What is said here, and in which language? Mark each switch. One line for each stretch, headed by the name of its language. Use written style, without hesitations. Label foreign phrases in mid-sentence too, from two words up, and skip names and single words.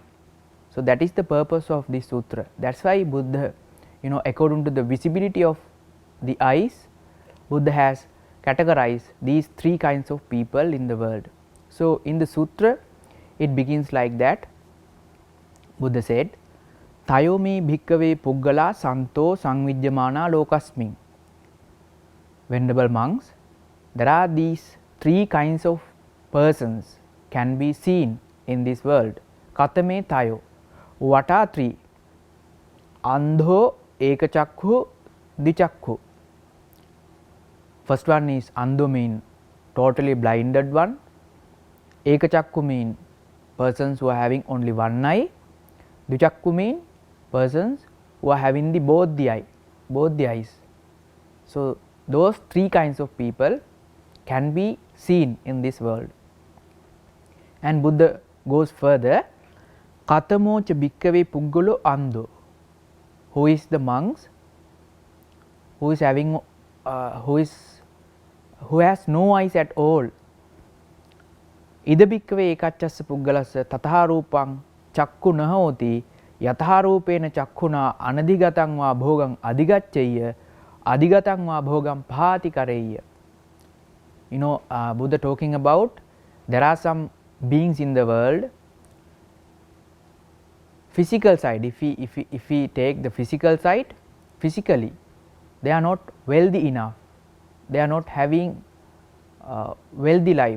English: So, that is the purpose of this sutra. That is why Buddha, according to the visibility of the eyes, Buddha has categorized these three kinds of people in the world. So, in the sutra, it begins like that. Buddha said,
Pali: Tayomi bhikkave puggala santo sangvijyamana lokasmin.
English: Venerable monks, there are these three kinds of persons can be seen in this world.
Pali: Katame tayo.
English: What are three?
Pali: Andho, ekachakku, dichakku.
English: First one is andho, mean totally blinded one. Ekachakku mean persons who are having only one eye. Dichakku mean persons who are having both the eyes. So, those three kinds of people can be seen in this world. And Buddha goes further,
Pali: Katamo cha bhikkave puggalo andho.
English: Who is the monks who is having who has no eyes at all.
Pali: Ida bhikkave ekachassa puggalassa tatha rupang chakku nahoti yatha rupena chakkuna anadigatang va bhogang adigaccheyya adigatang va bhogam phati kareyya.
English: Buddha talking about there are some beings in the world. Physical side, if we take the physical side, physically they are not wealthy enough, they are not having wealthy life.